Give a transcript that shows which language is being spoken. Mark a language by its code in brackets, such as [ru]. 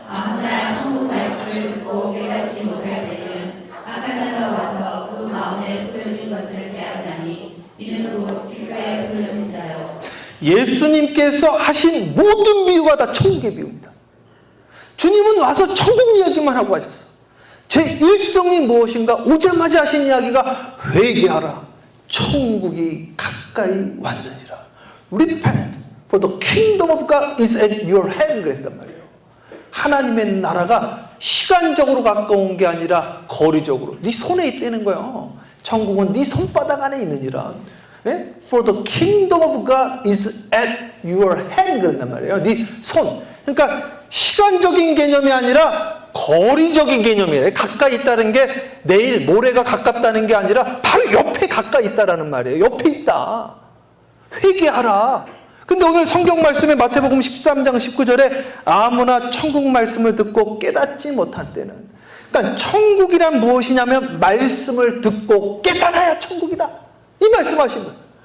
[ko] 아무나 천국 말씀을 듣고 깨닫지 못할 때는 악한 자가 와서 그 마음에 뿌려진 것을 빼앗나니 이는 곧 길가에 뿌려진 자요. 예수님께서 하신 모든 비유가 다 천국의 비유입니다. 주님은 와서 천국 이야기만 하고 하셨어. 제 일성이 무엇인가? 오자마자 하신 이야기가 회개하라. 천국이 가까이 왔느니라. [en] Repent, for the kingdom of God is at your hand. [ko] 그랬단 말이에요. 하나님의 나라가 시간적으로 가까운 게 아니라 거리적으로 네 손에 있다는 거예요. 천국은 네 손바닥 안에 있느니라. 네? [en] For the kingdom of God is at your hand. [ko] 그랬단 말이에요. 네 손. 그러니까 시간적인 개념이 아니라 거리적인 개념이에요. 가까이 있다는 게 내일 모레가 가깝다는 게 아니라 바로 옆에 가까이 있다라는 말이에요. 옆에 있다. 회개하라. 근데 오늘 성경 말씀에 마태복음 13장 19절에 아무나 천국 말씀을 듣고 깨닫지 못한 때는, 그러니까 천국이란 무엇이냐면 말씀을 듣고 깨달아야 천국이다. 이 말씀하신 거예요.